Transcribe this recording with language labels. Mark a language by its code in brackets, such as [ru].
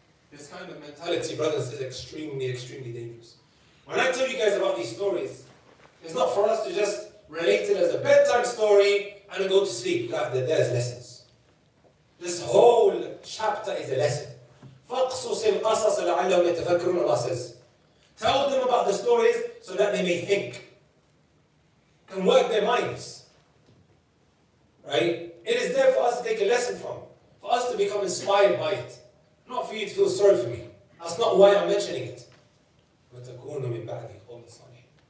[en] This kind of mentality, brothers, is extremely, extremely dangerous. When I tell you guys about these stories, it's not for us to just relate it as a bedtime story and then go to sleep. There's lessons. This whole chapter is a lesson. [ar] فَقْصُصِ الْقَصَصَ لَعَلَّهُمْ يَتَفَكَّرُونَ, Allah says. [en] Tell them about the stories so that they may think. Can work their minds. Right? It is there for us to take a lesson from. For us to become inspired by it. Not for you to feel sorry for me. That's not why I'm mentioning it. [ar] وَتَكُونُ مِنْ بَعْدِ قَوْمٍ صَالِحِينَ.